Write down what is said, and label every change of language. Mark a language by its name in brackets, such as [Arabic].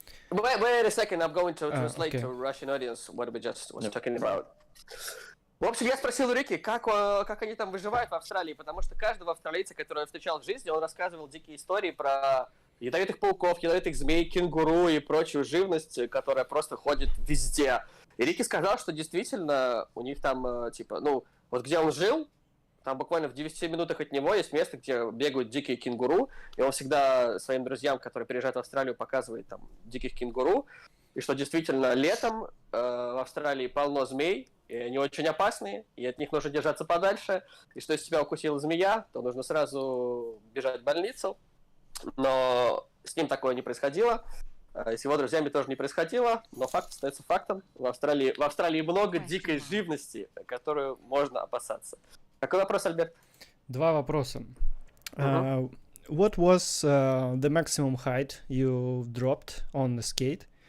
[English] Wait a second, I'm going to translate okay. to Russian audience what we just was talking about. [Russian] В общем, я спросил у Рики, как они там выживают в Австралии, потому что каждого австралийца, которого я встречал в жизни, он рассказывал дикие истории про ядовитых пауков, ядовитых змей, кенгуру и прочую живность, которая просто ходит везде. И Рики сказал, что действительно у них там, типа, ну, вот где он жил, там буквально в 10 минутах от него есть место, где бегают дикие кенгуру, и он всегда своим друзьям, которые приезжают в Австралию, показывает там диких кенгуру, и что действительно летом в Австралии полно змей, и они очень опасные, и от них нужно держаться подальше, и что если тебя укусила змея, то нужно сразу бежать в больницу, но с ним такое не происходило, с его друзьями тоже не происходило, но факт остается фактом, в Австралии много дикой живности, которую можно опасаться. Какой вопрос, Альберт? Два вопроса. [English] What was the maximum height you dropped on the skate?